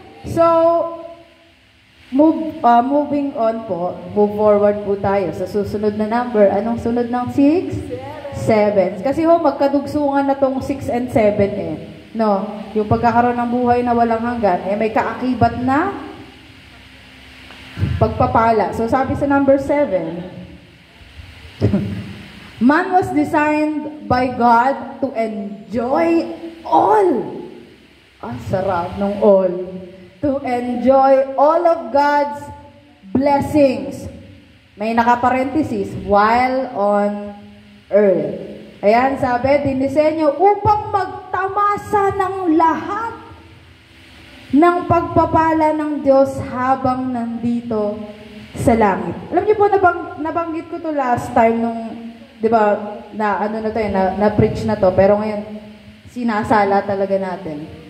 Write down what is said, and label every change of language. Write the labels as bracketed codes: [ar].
[tl] So, moving on po, move forward po tayo sa susunod na number. Anong sunod ng 6? 7. Kasi magkadugsungan na tong 6 and 7 eh. No, yung pagkakaroon ng buhay na walang hanggan, may kaakibat na pagpapala. So sabi sa number 7, [en] man was designed by God to enjoy all. [tl] Sarap ng all. [en] To enjoy all of God's blessings. [tl] May nakaparenthesis, [en] while on earth. [tl] Ayan, sabi, dinisenyo upang magtamasa ng lahat ng pagpapala ng Diyos habang nandito sa langit. Alam niyo po, nabanggit ko to last time nung, di ba, na-preach na to, pero ngayon, sinasala talaga natin.